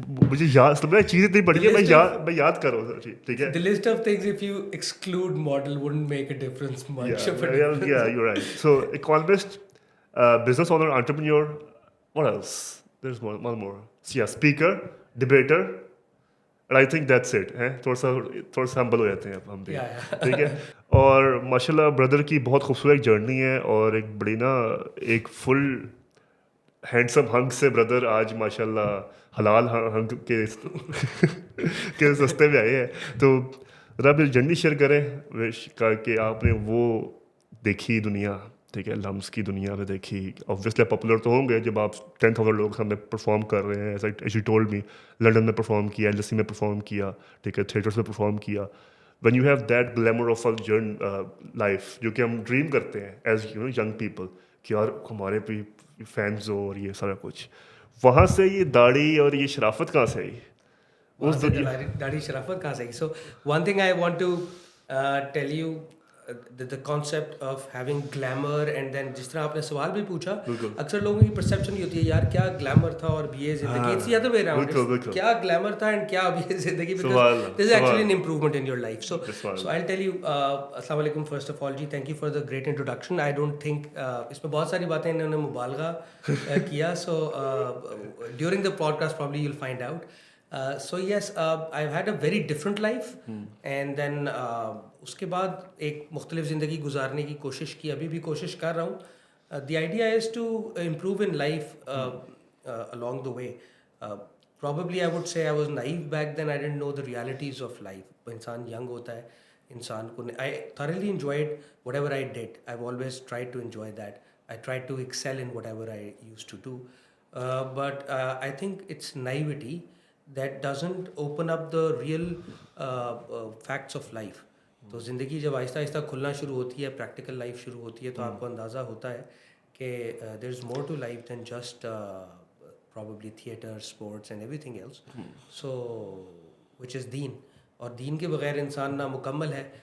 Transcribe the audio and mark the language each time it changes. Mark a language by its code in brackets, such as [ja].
[ur] مجھے یاد سب چیزیں اتنی بڑی ہے, میں یاد کروں, ٹھیک ہے. [en] The list of things if you exclude model wouldn't make a difference much. Yeah, you're right. So economist, business owner, entrepreneur, what else? There's one more. So yeah, speaker, debater, and I think that's it. [ur] تھوڑا سا ہمبل ہو جاتے ہیں اب ہم بھی, ٹھیک ہے. اور ماشاء اللہ بردر کی بہت خوبصورت جرنی ہے, اور ایک بڑی نا ایک فل ہینڈسم ہنگ سے بردر آج ماشاء اللہ حلال ہنگ کے رستے میں آئے ہیں. تو ذرا اپنی جرنی شیئر کریں کہ آپ نے وہ دیکھی دنیا, ٹھیک ہے, لمس کی دنیا میں دیکھی. اوبویسلی پاپولر تو ہوں گے جب آپ 10,000 لوگ سامنے پرفارم کر رہے ہیں, as you told me. London میں پرفارم کیا, LSE میں پرفارم کیا, ٹھیک ہے, تھیٹرس میں پرفارم کیا. When you have that glamour of a life, جو کہ ہم ڈریم کرتے ہیں as you know young people, کہ یار ہمارے بھی فینس ہو اور یہ سارا کچھ, وہاں سے یہ داڑھی اور یہ شرافت کہاں سے آئی؟ داڑھی شرافت کہاں سے آئی؟ سو one thing I want to tell you the concept of having glamour, and then جس طرح آپ نے سوال بھی پوچھا, اکثر لوگوں کی پرسیپشن یہ ہوتی ہے یار کیا گلیمر تھا اور اب یہ زندگی, it's the other way around. [en] کیا گلیمر تھا اینڈ کیا اب یہ زندگی, because there is actually an improvement in your life. So I'll tell you, السلام علیکم first of all جی, thank you for the great introduction. I don't think اس میں بہت ساری باتیں انہوں نے مبالغہ کیا, so during the podcast probably you'll find out. [ur] So yes, I've had a very different life, and then اس کے بعد ایک مختلف زندگی گزارنے کی کوشش کی, ابھی بھی کوشش کر رہا ہوں. [en] The idea is to improve in life along the way. Probably I would say I was naive back then. I didn't know the realities of life. انسان young ہوتا ہے, انسان کو I thoroughly enjoyed whatever I did. I've always tried to enjoy that. I tried to excel in whatever I used to do. But I think it's naivety that doesn't open up the real facts of life. [ur] تو زندگی جب آہستہ آہستہ کھلنا شروع ہوتی ہے, practical life شروع ہوتی ہے, تو آپ کو اندازہ ہوتا ہے کہ دیر از more to life then just probably theatre, sports and every thing else. سو وچ از دین, اور دین کے بغیر انسان نامکمل ہے.